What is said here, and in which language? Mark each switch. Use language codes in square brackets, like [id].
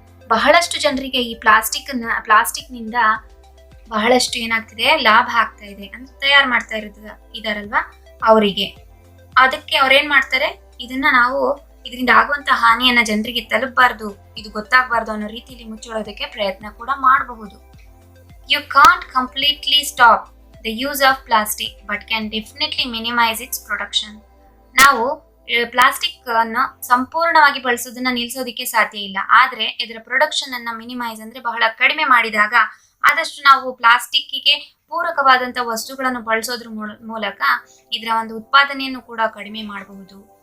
[kn] ಬಹಳಷ್ಟು ಜನರಿಗೆ ಈ ಪ್ಲಾಸ್ಟಿಕ್ನಿಂದ ಬಹಳಷ್ಟು ಏನಾಗ್ತಿದೆ, ಲಾಭ ಆಗ್ತಾ ಇದೆ ಅಂದ್ರೆ ತಯಾರು ಮಾಡ್ತಾ ಇದಾರಲ್ವಾ ಅವರಿಗೆ. ಅದಕ್ಕೆ ಅವ್ರೇನ್ ಮಾಡ್ತಾರೆ, ಇದರಿಂದ ಆಗುವಂತ ಹಾನಿಯನ್ನ ಜನರಿಗೆ ತಲುಪಬಾರ್ದು, ಇದು ಗೊತ್ತಾಗಬಾರ್ದು ಅನ್ನೋ ರೀತಿಯಲ್ಲಿ ಮುಚ್ಚೋಳೋದಕ್ಕೆ ಪ್ರಯತ್ನ ಕೂಡ ಮಾಡಬಹುದು. [en] You can't completely stop the use of plastic but can definitely minimize its production. [kn] ನಾವು ಪ್ಲಾಸ್ಟಿಕ್ ಅನ್ನು ಸಂಪೂರ್ಣವಾಗಿ ಬಳಸೋದನ್ನ ನಿಲ್ಸೋದಕ್ಕೆ ಸಾಧ್ಯ ಇಲ್ಲ, ಆದ್ರೆ ಇದರ ಪ್ರೊಡಕ್ಷನ್ ಅನ್ನ ಮಿನಿಮೈಸ್ ಅಂದ್ರೆ ಬಹಳ ಕಡಿಮೆ ಮಾಡಿದಾಗ ಆದಷ್ಟು ನಾವು ಪ್ಲಾಸ್ಟಿಕ್ಗೆ ಪೂರಕವಾದಂತ ವಸ್ತುಗಳನ್ನು ಬಳಸೋದ್ರ ಮೂಲಕ ಇದರ ಒಂದು ಉತ್ಪಾದನೆಯನ್ನು ಕೂಡ ಕಡಿಮೆ ಮಾಡಬಹುದು.